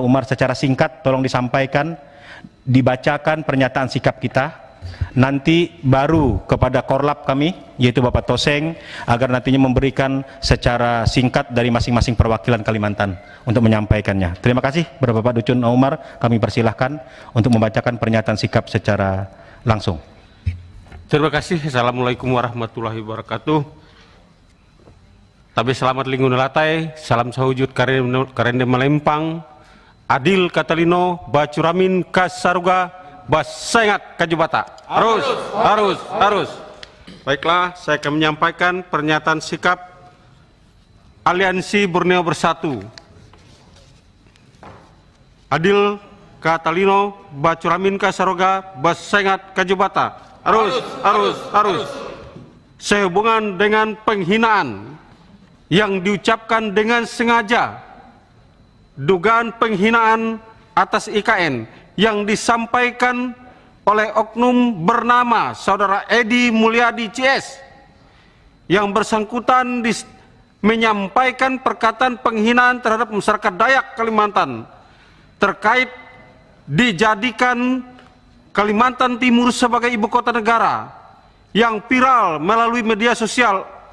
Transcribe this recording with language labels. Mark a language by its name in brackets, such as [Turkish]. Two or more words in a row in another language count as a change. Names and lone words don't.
[Indonesian] Umar secara singkat, tolong disampaikan, dibacakan pernyataan sikap kita, nanti baru kepada korlap kami, yaitu Bapak Toseng, agar nantinya memberikan secara singkat dari masing-masing perwakilan Kalimantan untuk menyampaikannya. Terima kasih Bapak Ducun H. Umar, kami persilahkan untuk membacakan pernyataan sikap secara langsung. Terima kasih. [Arabic] السلام عليكم ورحمة الله وبركاته. [Kendayan] Tapi selamat lingkungan latai, salam sahujud karende melempang, adil katalino, bacuramin kasaruga, basengat kajubata. [Indonesian] Harus. Baiklah, saya akan menyampaikan pernyataan sikap Aliansi Borneo Bersatu. [Kendayan] Adil katalino, bacuramin kasaruga, basengat kajubata. [Indonesian] Harus. Sehubungan dengan penghinaan yang diucapkan dengan sengaja, dugaan penghinaan atas IKN yang disampaikan oleh oknum bernama Saudara Edi Mulyadi CS, yang bersangkutan menyampaikan perkataan penghinaan terhadap masyarakat Dayak Kalimantan terkait dijadikan Kalimantan Timur sebagai ibu kota negara, yang viral melalui media sosial.